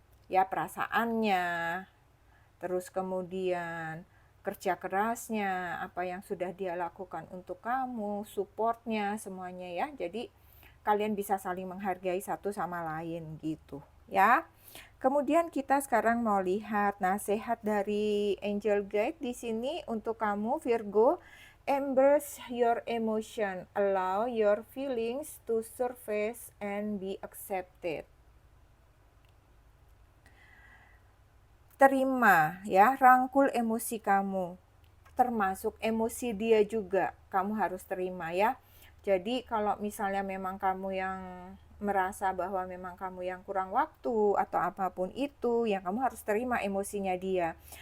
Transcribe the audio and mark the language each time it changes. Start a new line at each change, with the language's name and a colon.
Indonesian: Ya, perasaannya, terus kemudian kerja kerasnya, apa yang sudah dia lakukan untuk kamu, supportnya, semuanya ya. Jadi kalian bisa saling menghargai satu sama lain gitu ya. Kemudian kita sekarang mau lihat nasihat dari angel guide di sini untuk kamu Virgo.
English: Embrace your emotion, allow your feelings to surface and be accepted.
Indonesian: Terima ya, rangkul emosi kamu, termasuk emosi dia juga kamu harus terima ya. Jadi kalau misalnya memang kamu yang merasa bahwa memang kamu yang kurang waktu atau apapun itu, yang kamu harus terima emosinya dia.